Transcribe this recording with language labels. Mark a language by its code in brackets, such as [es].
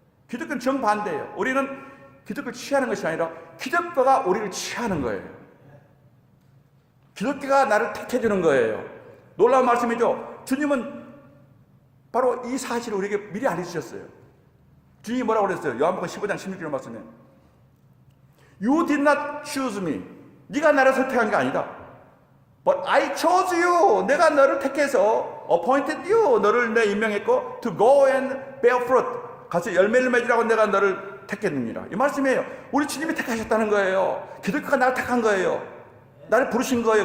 [ko] 기독교는 정반대예요. 우리는 기독교를 취하는 것이 아니라 기독교가 우리를 취하는 거예요. 기독교가 나를 택해주는 거예요. 놀라운 말씀이죠. 주님은 바로 이 사실을 우리에게 미리 알려주셨어요. 주님이 뭐라고 그랬어요? 요한복음 15장 16절 말씀에 [en] You did not choose me. [ko] 네가 나를 선택한 게 아니다. [en] But I chose you. [ko] 내가 너를 택해서 [en] appointed you. [ko] 너를 내 임명했고 [en] to go and bear fruit. [ko] 가서 열매를 맺으라고 내가 너를 택했느니라. 이 말씀이에요. 우리 주님이 택하셨다는 거예요. 기독교가 나를 택한 거예요. 나를 부르신 거예요.